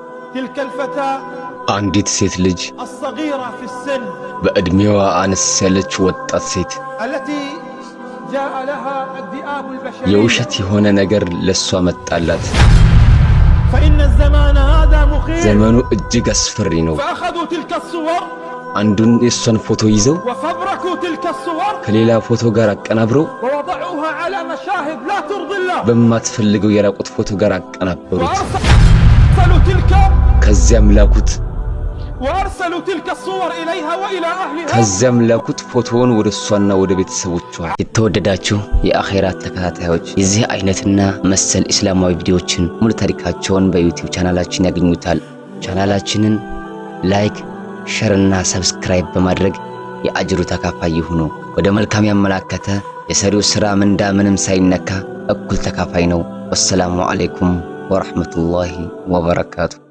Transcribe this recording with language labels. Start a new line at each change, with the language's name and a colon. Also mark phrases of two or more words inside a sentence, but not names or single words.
Arabic: تلك الفتاة
Amharic: አንዲት ሴት ልጅ
Arabic: الصغيرة في السن
Amharic: በእድሜዋ አነስ ያለች ወጣት ሴት
Arabic: التي جاء لها الذئاب البشرية
Amharic: የውሸት የሆነ ነገር ለሷ መጣላት
Arabic: فإن الزمان هذا مخيف
Amharic: ዘመኑ እጅግ አስፈሪ ነው
Arabic: فأخذوا تلك الصور
Amharic: አንዱን የሷን ፎቶ ይዘው
Arabic: وفبركوا تلك الصور
Amharic: ከሌላ ፎቶ ጋር አቀናብረው
Arabic: ووضعوها على مشاهد لا ترضي الله
Amharic: በማትፈልገው የራቁት ፎቶ ጋር አቀናበሩት
Arabic: وأرسلوا تلك الصور إليها وإلى أهلها
Amharic: ከዚያም ላኩት ፎቶውን ወደ ሷና ወደ ቤተሰቦቿ የተወደዳችሁ የአኺራ ተከታታዮች የዚህ አይነትና መሰል እስላማዊ ቪዲዮዎችን ሙሉ ታሪካቸውን በዩቲዩብ ቻናላችን ያገኙታል ቻናላችንን ላይክ ሼር እና ሰብስክራይብ በማድረግ የአጅሩ ተካፋይ ይሁኑ ወደ መልካም ያመላከተ የሰሪው ስራ ምንዳ ምንም ሳይነካ እኩል ተካፋይ ነው
Arabic: والسلام عليكم ورحمة الله وبركاته